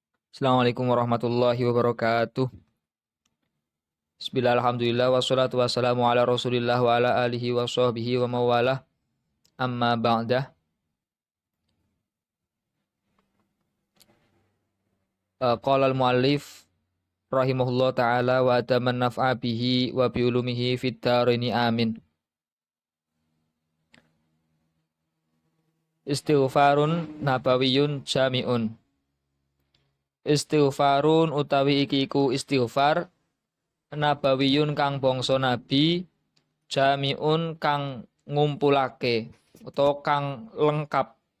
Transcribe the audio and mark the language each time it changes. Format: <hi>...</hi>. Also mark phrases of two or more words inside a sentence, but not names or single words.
<ar>السلام عليكم ورحمة الله وبركاته. بسم الله، الحمد لله، والصلاة والسلام على رسول الله وعلى آله وصحبه وموالاه. أما بعد. قال المؤلف رحمه الله تعالى وأتم النفع به وبعلومه في الدارين آمين. استغفار نبوي جامع.</ar> <jv>Istighfarun utawi iki iku istighfar nabawiyun kang bangsa nabi, jami'un kang ngumpulake utawa kang lengkap.</jv>